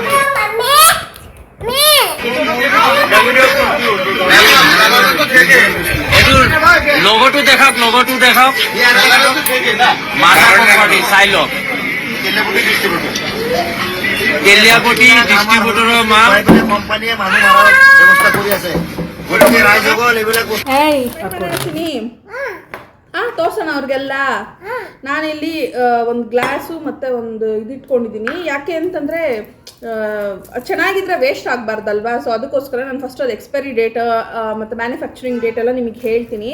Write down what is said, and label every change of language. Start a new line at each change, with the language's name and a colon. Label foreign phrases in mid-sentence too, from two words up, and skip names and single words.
Assamese: এইটোৰ লগটো দেখাওক, লগটো দেখাওক। মাৰা কোম্পানী চাই লওক। তেলিয়াপতি ডিষ্ট্ৰিবিউটৰৰ মাল কোম্পানীয়ে মানুহ মাৰাৰ ব্যৱস্থা কৰি আছে। গতিকে ৰাইজসকল এইবিলাক
Kannada: ತೋರ್ಸೋಣ ಅವ್ರಿಗೆಲ್ಲ. ನಾನಿಲ್ಲಿ ಒಂದು ಗ್ಲಾಸು ಮತ್ತು ಒಂದು ಇದಿಟ್ಕೊಂಡಿದ್ದೀನಿ. ಯಾಕೆ ಅಂತಂದರೆ ಚೆನ್ನಾಗಿದ್ರೆ ವೇಸ್ಟ್ ಆಗಬಾರ್ದಲ್ವಾ. ಸೊ ಅದಕ್ಕೋಸ್ಕರ ನಾನು ಫಸ್ಟ್ ಅದು
English: expiry date
Kannada: ಮತ್ತು
English: manufacturing date
Kannada: ಎಲ್ಲ ನಿಮಗೆ ಹೇಳ್ತೀನಿ.